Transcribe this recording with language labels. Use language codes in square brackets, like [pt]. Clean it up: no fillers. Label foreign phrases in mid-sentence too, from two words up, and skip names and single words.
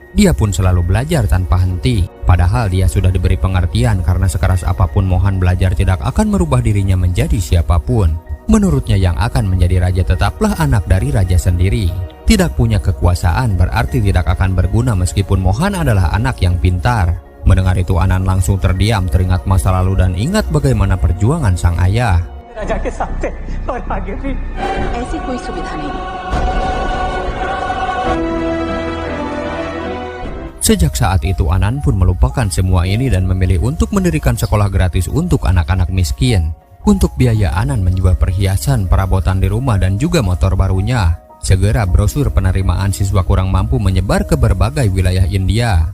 [id] Dia pun selalu belajar tanpa henti. Padahal dia sudah diberi pengertian karena sekeras apapun Mohan belajar tidak akan merubah dirinya menjadi siapapun. Menurutnya yang akan menjadi raja tetaplah anak dari raja sendiri. Tidak punya kekuasaan berarti tidak akan berguna meskipun Mohan adalah anak yang pintar. Mendengar itu Anand langsung terdiam, teringat masa lalu dan ingat bagaimana perjuangan sang ayah. [hi] ऐसी कोई सुविधा नहीं। [id] Sejak saat itu Anand pun melupakan semua ini dan memilih untuk mendirikan sekolah gratis untuk anak-anak miskin. Untuk biaya Anand menjual perhiasan, perabotan di rumah dan juga motor barunya. Segera brosur penerimaan siswa kurang mampu menyebar ke berbagai wilayah India.